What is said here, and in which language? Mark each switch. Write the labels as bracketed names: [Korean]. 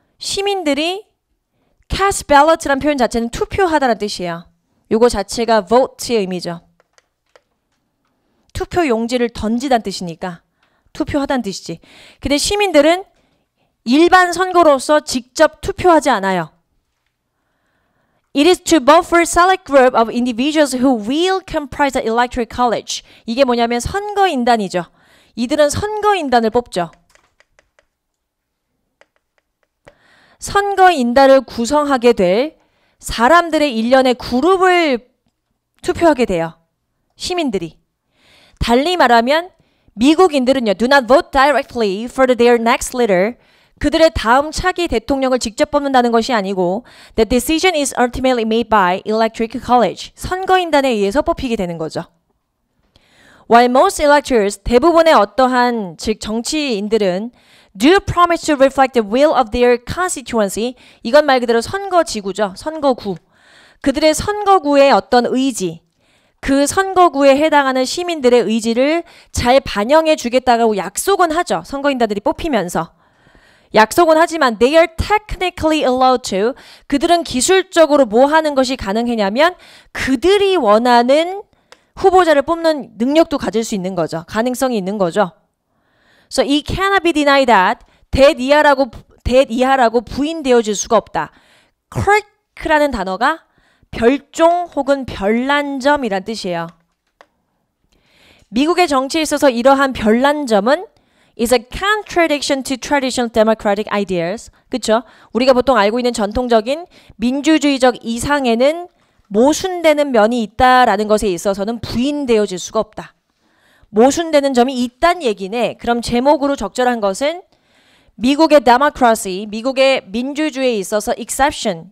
[Korean] 시민들이 cast ballot라는 표현 자체는 투표하다는 뜻이에요. 요거 자체가 vote의 의미죠. 투표 용지를 던지다는 뜻이니까 투표하다는 뜻이지. 근데 시민들은 일반 선거로서 직접 투표하지 않아요. [English] It is to vote for a select group of individuals who will comprise the electoral college. [Korean] 이게 뭐냐면 선거인단이죠. 이들은 선거인단을 뽑죠. 선거인단을 구성하게 될 사람들의 일련의 그룹을 투표하게 돼요. 시민들이. 달리 말하면 미국인들은요, [English] do not vote directly for their next leader. [Korean] 그들의 다음 차기 대통령을 직접 뽑는다는 것이 아니고 [English] the decision is ultimately made by electoral college. [Korean] 선거인단에 의해서 뽑히게 되는 거죠. [English] While most electors, [Korean] 대부분의 어떠한 즉 정치인들은 [English] do promise to reflect the will of their constituency. [Korean] 이건 말 그대로 선거지구죠. 선거구. 그들의 선거구의 어떤 의지, 그 선거구에 해당하는 시민들의 의지를 잘 반영해 주겠다고 약속은 하죠. 선거인단들이 뽑히면서. 약속은 하지만 [English] they are technically allowed to. [Korean] 그들은 기술적으로 뭐 하는 것이 가능하냐면 그들이 원하는 후보자를 뽑는 능력도 가질 수 있는 거죠. 가능성이 있는 거죠. [English] So it cannot be denied that that [Korean] 이하라고 부인되어질 수가 없다. quirk라는 단어가 별종 혹은 별난점이란 뜻이에요. 미국의 정치에 있어서 이러한 별난점은 [English] is a contradiction to traditional democratic ideas. [Korean] 그쵸? 우리가 보통 알고 있는 전통적인 민주주의적 이상에는 모순되는 면이 있다라는 것에 있어서는 부인되어질 수가 없다. 모순되는 점이 있단 얘기네. 그럼 제목으로 적절한 것은 미국의 democracy, 미국의 민주주의에 있어서 exception.